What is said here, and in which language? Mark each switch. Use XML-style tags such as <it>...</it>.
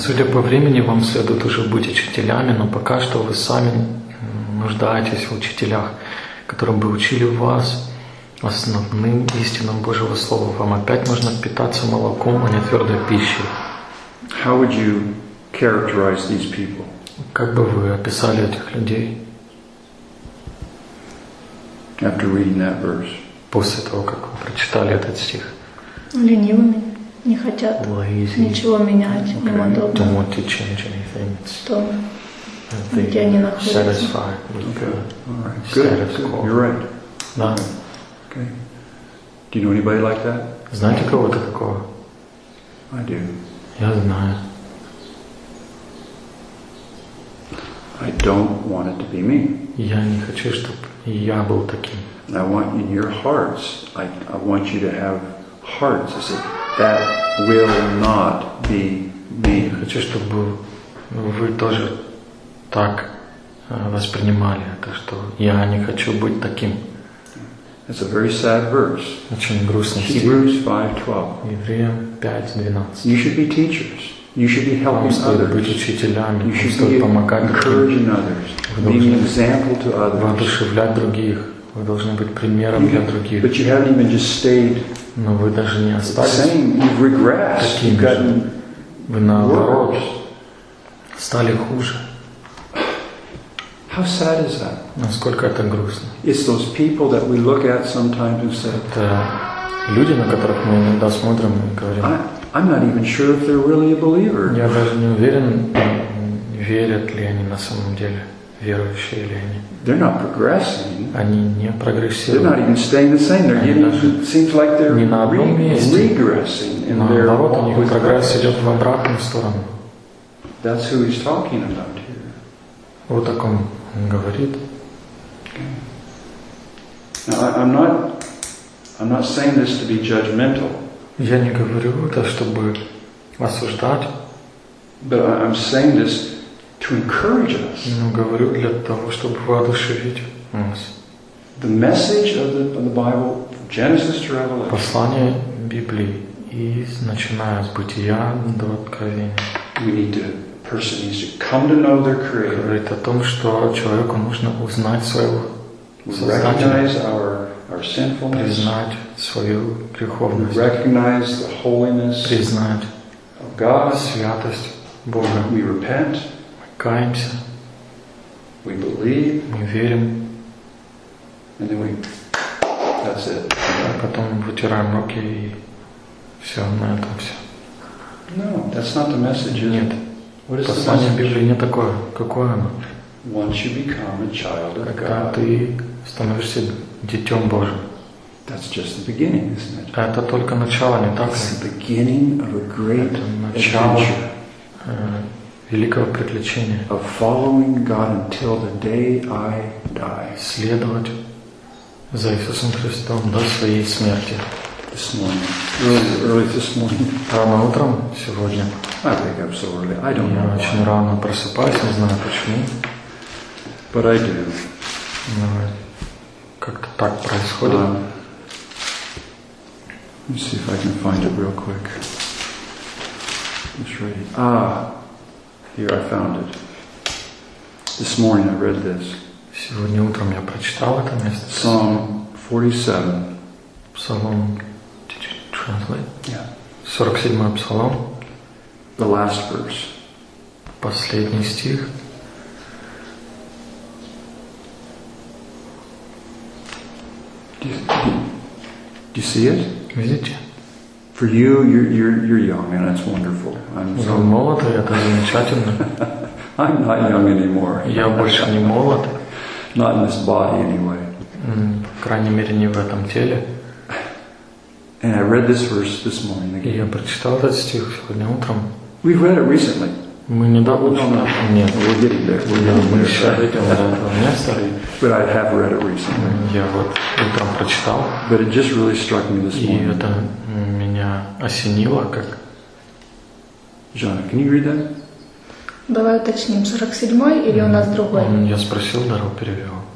<ru>Судя по времени, вам следует уже быть учителями, но пока что вы сами нуждаетесь в учителях, которые бы учили вас. Основным истинам Божьего Слова вам опять нужно питаться молоком, а не твердой пищей.</ru> <en>How would you characterize these people?</en> <ru>Как бы вы описали этих людей?</ru> <en>After reading that verse.</en> <ru>После того, как вы прочитали этот стих. Ленивыми, не хотят</ru> <en>lazy.</en> <ru>Ничего менять,</ru> <en>okay.</en> <ru>Им удобно.</ru> <en>Don't want to change anything.</en> <ru>Что? Где они находятся?</ru> <en>Satisfied. Okay. All right. Good. You're right.</en> <ru>Да.</ru> <en>Okay. Do you know anybody like that?</en> <ru>Знаете кого-то такого?</ru> <en>I do.</en> <ru>Я знаю.</ru> <en>I don't want it to be me.</en> <ru>Я не хочу, чтобы я был таким.</ru> <en>I want in your hearts. I want you to have hearts. I said that will not be me.</en> <ru>Я хочу, чтобы вы тоже так воспринимали это, что я не хочу быть таким.</ru> <en>It's a very sad verse.</en> <ru>Очень грустный стих.</ru> <en>Hebrews 5:12.</en> <ru>Евреям 5:12.</ru> <en>You should be teachers. You should be helping others.</en> <ru>Быть учителями.</ru> <en>You should be encouraging others. Be an example to others.</en> <ru>Воодушевлять других. Вы должны быть примером для других.</ru> <en>But you haven't even just stayed.</en> <ru>Но вы даже не остались.</ru> <en>Same. You've regressed. You've gotten worse.</en> <ru>Вы наоборот стали хуже.</ru> <en>How sad is that?</en> <ru>Насколько это грустно.</ru> <en>It's those people that we look at sometimes and say,</en> <ru>это люди, на которых мы иногда смотрим и говорим,</ru> <en>I'm not even sure if they're really a believer.</en> <ru>Я даже не уверен, верят ли они на самом деле, верующие ли они.</ru> <en>They're not progressing.</en> <ru>Они не прогрессируют.</ru> <en>They're not even staying the same. They're getting, seems like they're regressing.</en> <ru>Наоборот, у них прогресс идет в обратную сторону.</ru> <en>That's who he's talking about here.</en> <ru>Вот о таком он говорит.</ru> <en>I'm not saying this to be judgmental.</en> <ru>Я не говорю это, чтобы осуждать.</ru> <en>But I'm saying this to encourage us.</en> <ru>Но говорю для того, чтобы воодушевить нас.</ru> <en>The message of the Bible, from Genesis to Revelation.</en> <ru>Послание Библии, и начиная с Бытия до Откровения.</ru> <en>We need to. Person needs to come to know their creator.</en> <ru>Говорит о том, что человеку нужно узнать своего создателя.</ru> <en>Recognize our sinfulness.</en> <ru>Признать свою греховность.</ru> <en>Recognize the holiness.</en> <ru>Признать</ru> <en>of God.</en> <ru>Святость Бога.</ru> <en>We repent.</en> <ru>Мы каемся.</ru> <en>We believe.</en> <ru>Мы верим.</ru> <en>And then that's it.</en> <ru>А потом вытираем руки и все, на этом все.</ru> <en>No, that's not the message.</en> <ru>Нет. Послание Библии не такое. Какое оно?</ru> <en>Once you become a child of God,</en> <ru>когда ты становишься Детем Божьим.</ru> <en>That's just the beginning, isn't it?</en> <ru>Это только начало, не так ли?</ru> <en>It's the beginning of a great adventure.</en> <ru>Великого приключения.</ru> <en>Of following God until the day I die.</en> <ru>Следовать за Иисусом Христом до своей смерти.</ru> <en>This morning. Early this morning.</en> <ru>Рано утром сегодня.</ru> <en>I wake up so early. I don't</en> <ru>я</ru> <en>know.</en> <ru>Я очень рано просыпаюсь, не знаю почему.</ru> <en>But I do.</en> <ru>Но как-то так происходит.</ru> <en>Let me see if I can find it real quick. It's ready. Here I found it. This morning I read this.</en> <uk>Сьогодні утром я прочитав це місце.</uk> <en>Psalm 47. Psalm, did you translate? Yeah.</en> <ru>47 псалом.</ru> <en>The last verse.</en> <uk>Последній стих.</uk> <en>Do you see it?</en> <ru>Видите?</ru> <en>For you, you're young, and that's wonderful.</en> <uk>Ви молоді, це замечательно.</uk> <en>I'm not young anymore.</en> <uk>Я більше не молод.</uk> <en>Not in this body, anyway.</en> <uk>По крайній мірі, не в цьому тілі.</uk> <en>And I read this verse this morning again.</en> <uk>Я прочитав цей стих сьогодні утром.</uk> <en>We read it recently.</en> <uk>Ми недавно читали. Ні,</uk> <en>we're getting there.</en> <uk>Ми ще йдемо до цього місця.</uk> <en>But I have read it recently.</en> <uk>Я от утром прочитав.</uk> <en>But it just really struck me this morning.</en> <uk>І це мене осінило, як...</uk> <en>Жанна, can you read that?</en> <ru>Давай уточним, 47-й или у нас другой? Я спросил, дорогу перевел.</ru>